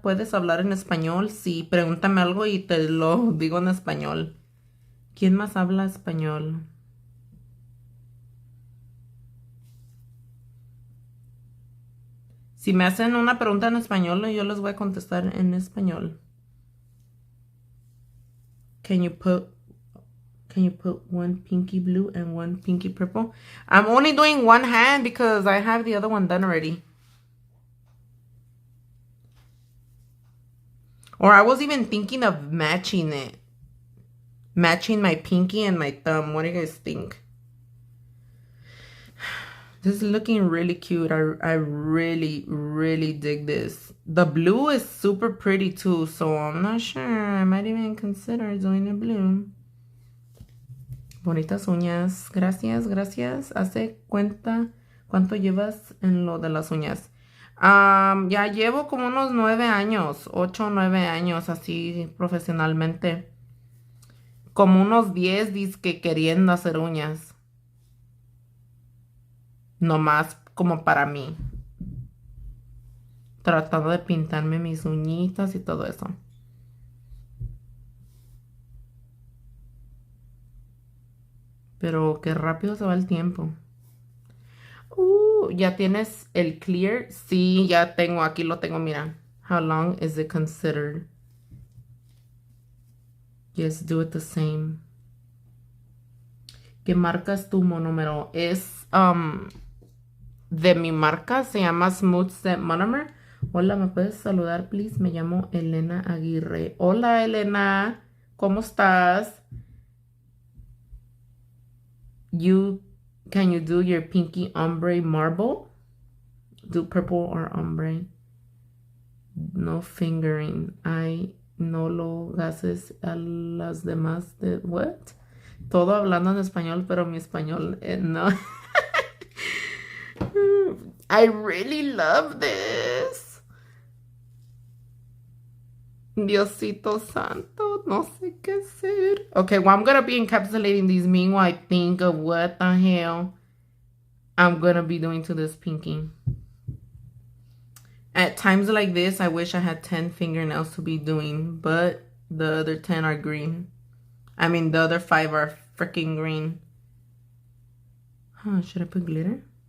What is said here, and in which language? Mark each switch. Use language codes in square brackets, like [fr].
[es] ¿Puedes hablar en español? Sí, pregúntame algo y te lo digo en español. ¿Quién más habla español? Si me hacen una pregunta en español, yo les voy a contestar en español. [en] Can you put one pinky blue and one pinky purple? I'm only doing one hand because I have the other one done already. Or I was even thinking of matching it. Matching my pinky and my thumb. What do you guys think? This is looking really cute. I really, really dig this. The blue is super pretty too, so I'm not sure. I might even consider doing the blue. [es] Bonitas uñas. Gracias, gracias. Hace cuenta cuánto llevas en lo de las uñas. Ya llevo como unos 9 años, 8 o 9 años así profesionalmente. Como unos 10 dizque queriendo hacer uñas. Nomás como para mí. Tratando de pintarme mis uñitas y todo eso. Pero qué rápido se va el tiempo. ¿Ya tienes el clear? Sí, ya tengo, aquí lo tengo, mira. [en] How long is it considered? Yes, do it the same. [es] ¿Qué marca es tu monómero? Es de mi marca, se llama Smooth Set Monomer. Hola, ¿me puedes saludar, please? Me llamo Elena Aguirre. Hola, Elena. ¿Cómo estás? [en] Can you do your pinky ombre marble? Do purple or ombre. No fingering. [es] Ay, no lo gases a las demás de... What? Todo hablando en español, pero mi español no. [en] I really love this. [es] Diosito Santo, no sé qué hacer. [en] Okay, well, I'm going to be encapsulating these. Meanwhile, I think of what the hell I'm going to be doing to this pinky. At times like this, I wish I had 10 fingernails to be doing, but the other 10 are green. I mean, the other 5 are freaking green. Huh, should I put glitter?